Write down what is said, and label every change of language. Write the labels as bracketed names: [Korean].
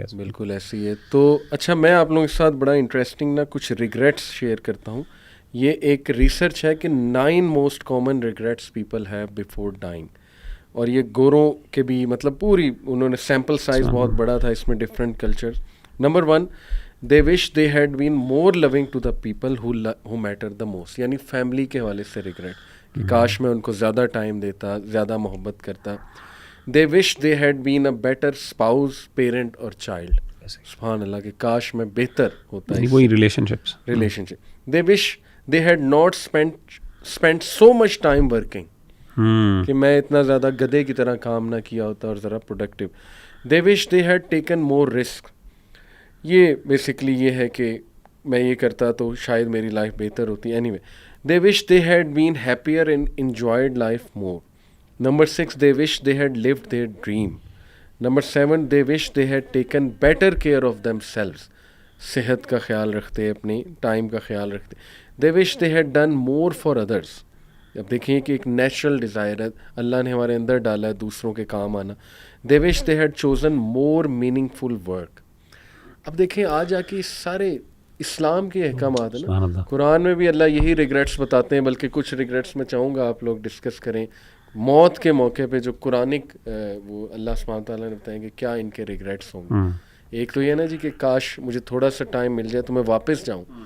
[Urdu] بالکل ایسی ہے. تو اچھا, میں آپ لوگوں کے ساتھ بڑا انٹرسٹنگ نا کچھ ریگریٹس شیئر کرتا ہوں. یہ ایک ریسرچ ہے کہ 9 [English] most common regrets people have before dying, [Urdu] اور یہ گوروں کے بھی, مطلب پوری انہوں نے سیمپل سائز بہت بڑا تھا اس میں, different culture. [English] Number 1, they wish they had been more loving to the people who mattered the most. [Urdu] یعنی فیملی کے حوالے سے ریگریٹ کہ کاش میں ان کو زیادہ ٹائم دیتا, زیادہ محبت کرتا. [English] they wish they had been a better spouse, parent اور child. [Urdu] سبحان اللہ, کہ کاش میں بہتر ہوتا ہے وہی relationship. [English] they wish they had not spent so much time working. [Urdu] کہ میں اتنا زیادہ گدھے کی طرح کام نہ کیا ہوتا اور ذرا productive. [English] they wish they had taken more risk. [Urdu] یہ بیسکلی یہ ہے کہ میں یہ کرتا تو شاید میری لائف بہتر ہوتی. [English] Anyway, they wish they had been happier and enjoyed life more. Number 6, they wish they had lived their dream. Number 7, they wish they had taken better care of themselves. [Urdu] صحت کا خیال رکھتے, اپنی time کا خیال رکھتے. [English] they wish they had done more for others. [Urdu] اب دیکھیں کہ ایک نیچرل ڈیزائر ہے, اللہ نے ہمارے اندر ڈالا ہے دوسروں کے کام آنا. [English] they wish they had chosen more meaningful work. [Urdu] اب دیکھیں آ جا کے سارے اسلام کے احکامات ہیں نا, قرآن میں بھی اللہ یہی ریگریٹس بتاتے ہیں, بلکہ کچھ ریگریٹس میں چاہوں گا آپ لوگ ڈسکس کریں موت کے موقع پہ, جو قرآنک وہ اللہ سبحانہ تعالیٰ نے بتائیں کہ کیا ان کے ریگریٹس ہوں گے. ایک تو یہ نا جی کہ کاش مجھے تھوڑا سا ٹائم مل جائے تو میں واپس جاؤں.